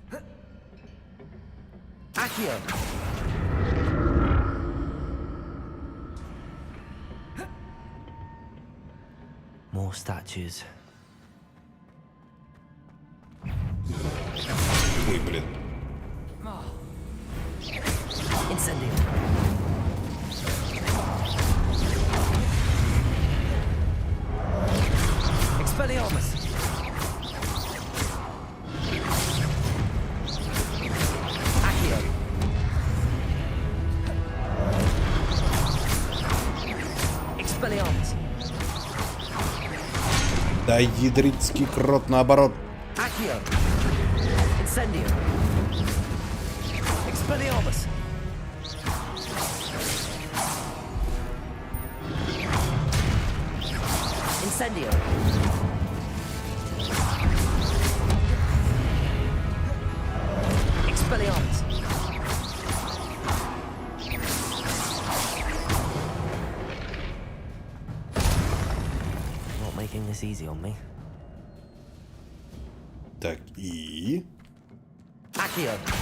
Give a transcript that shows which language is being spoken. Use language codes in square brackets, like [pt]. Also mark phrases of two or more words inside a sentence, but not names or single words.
[la] Accio. [en] More statues. [ru] Ой, блин. [la] Incendio. Expelliarmus. Accio. Expelliarmus. [ru] Да ядрицкий крот наоборот. [la] Accio. Incendio. Expelliarmus. Incendio. Expelliarmus. [en] Not making this easy on me. [ru] Так, и... [la] Accio.